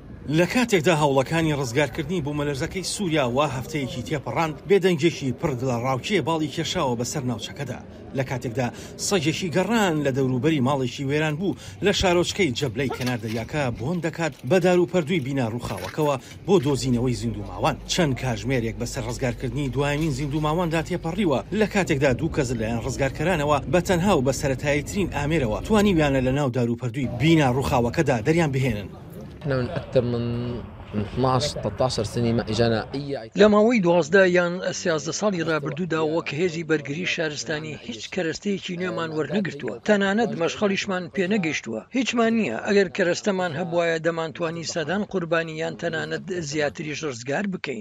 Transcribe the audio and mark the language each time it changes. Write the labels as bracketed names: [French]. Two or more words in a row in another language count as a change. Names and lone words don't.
[Central Kurdish] لە کاتێکدا هەوڵەکانی ڕزگارکردنی بوومەلەرزەکەی سووریا وا هەفتەیەکی تێپەڕاند بێدەنگێکی پڕ لە ڕاوچێ باڵی کێشاوە بەسەر ناوچەکەدا لە کاتێکدا سەگێکی گەڕان لە دەوروبەری ماڵێکی وێران بوو لە شارۆچکەی جەبلەی کەناردەریاکە بۆن دەکات بە دار و پەردووی بینا ڕووخاوەکەوە بۆ دۆزینەوەی زیندووماوان چەند کاژمێرێک بەسەر ڕزگارکردنی دوایمین زیندووماواندا تێپەڕیوە لە کاتێکدا دوو کەس لەلایەن ڕزگارکەرانەوە بە تەنها و بە سەرەتاییترین ئامێرەوە توانیویانە لە ناو دار و پەردووی بینا ڕووخاوەکەدا دەریان بهێنن. [Arabic] احنا من أكثر من 12-13 سنة ما إجانا [Central Kurdish] لە ماوەی 12 یان 13 ساڵی ڕابردوودا وەک هێزی بەرگری شارستانی هیچ کەرەستەیەکی نوێمان وەرنەگرتووە تەنانەت مەشخەڵیشمان پێنەگەیشتووە هیچمان نییە ئەگەر کەرەستەمان هەبوایە دەمانتوانی سەدان قوربانیان تەنانەت زیاتریش ڕزگار بکەین.